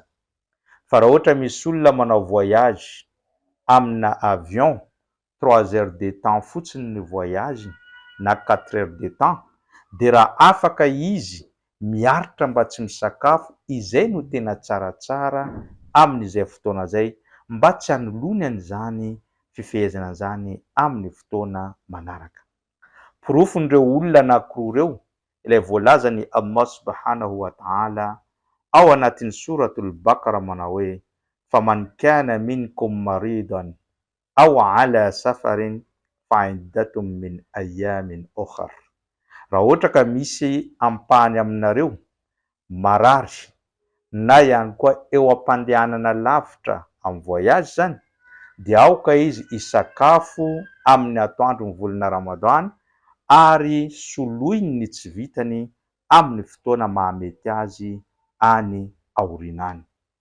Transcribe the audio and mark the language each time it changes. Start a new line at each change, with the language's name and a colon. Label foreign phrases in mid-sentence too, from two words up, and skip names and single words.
Malagasy: Fa raha ohatra misy olona manao voyage amina avion 3
French: heures de temps
Malagasy: fotsiny ny voyage na 4
French: heures de temps,
Malagasy: dia raha afaka izy miaritra mba tsy misakafo, izay no tena tsaratsara amin'izay fotoana izay mba tsy hanolony an'izany fifehezana izany amin'ny fotoana manaraka. Porofon'ireo olona anankiroa ireo ilay voalazany Allah
Arabic: سبحانه وتعالى
Malagasy: ao anatin'ny suratul Bakara manao hoe
Arabic: فمن كان منكم مريضا أو على سفر فعدة من أيام أخر.
Malagasy: Raha ohatra ka misy ampahany aminareo marary na ihany koa eo am-pandehanana lavitra amin'ny voyage zany, dia aoka izy isakafo amin'ny atoandron'ny volana Ramadan ary soloiny ny tsy vitany amin'ny fotoana mahamety azy any aoriana any.